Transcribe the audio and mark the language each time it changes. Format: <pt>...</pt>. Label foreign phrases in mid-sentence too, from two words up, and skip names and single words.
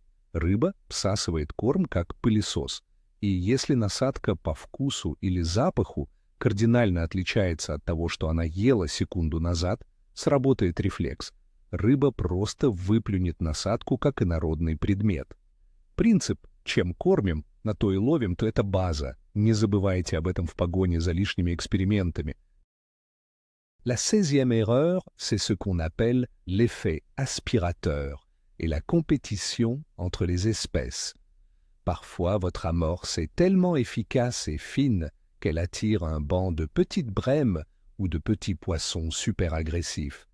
<ru>Рыба всасывает корм как пылесос, и если насадка по вкусу или запаху кардинально отличается от того, что она ела секунду назад, сработает рефлекс. Рыба просто выплюнет насадку как инородный предмет. Принцип «чем кормим, на то и ловим», то это база. Не забывайте об этом в погоне за лишними экспериментами.</ru> <fr>La 16e erreur, c'est ce qu'on appelle l'effet aspirateur et la compétition entre les espèces. Parfois, votre amorce est tellement efficace et fine qu'elle attire un banc de petites brèmes ou de petits poissons super agressifs.</fr>